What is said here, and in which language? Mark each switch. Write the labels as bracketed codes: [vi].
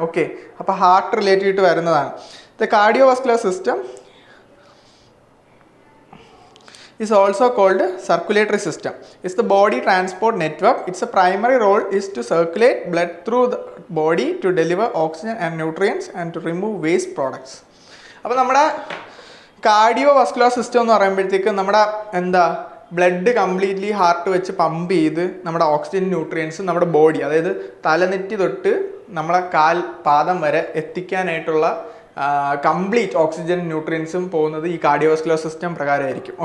[ml] Okay, അപ്പോൾ heart related വരുന്നതാണ്. [en] The cardio vascular system is also called circulatory system. It's the body transport network. Its primary role is to circulate blood through the body to deliver oxygen and nutrients and to remove waste products. [ml] അപ്പോൾ നമ്മുടെ cardio vascular system എന്ന് പറയുമ്പോഴത്തേക്ക് നമ്മുടെ എന്താ blood completely heart വെച്ച് pump ചെയ്ത് നമ്മുടെ oxygen nutrients നമ്മുടെ ബോഡി, അതായത് തലനെറ്റി തൊട്ട് നമ്മളെ കാൽ പാദം വരെ എത്തിക്കാനായിട്ടുള്ള കംപ്ലീറ്റ് ഓക്സിജൻ ന്യൂട്രിയൻസും പോകുന്നത് ഈ കാർഡിയോവാസ്കുലർ സിസ്റ്റം പ്രകാരമായിരിക്കും.